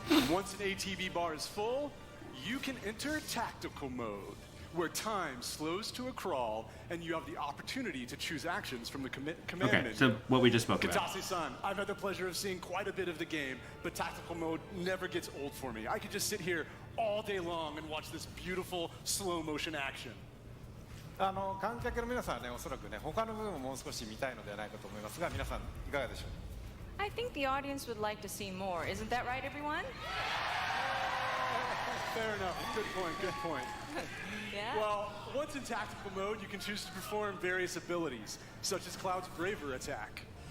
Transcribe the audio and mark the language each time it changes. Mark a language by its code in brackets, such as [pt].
[en] Once an ATB bar is full, you can enter tactical mode, where time slows to a crawl and you have the opportunity to choose actions from the command Okay, menu. so what we just spoke about. Katase-san, I've had the pleasure of seeing quite a bit of the game, but tactical mode never gets old for me. I could just sit here all day long and watch this beautiful slow motion action. [ja] 観客の皆さんはね、おそらくね、他の部分ももう少し見たいのではないかと思いますが、皆さんいかがでしょう。 [en] I think the audience would like to see more. Isn't that right, everyone? Fair enough. Good point. Good point. Yeah. Well, once in tactical mode, you can choose to perform various abilities, such as Cloud's Braver attack.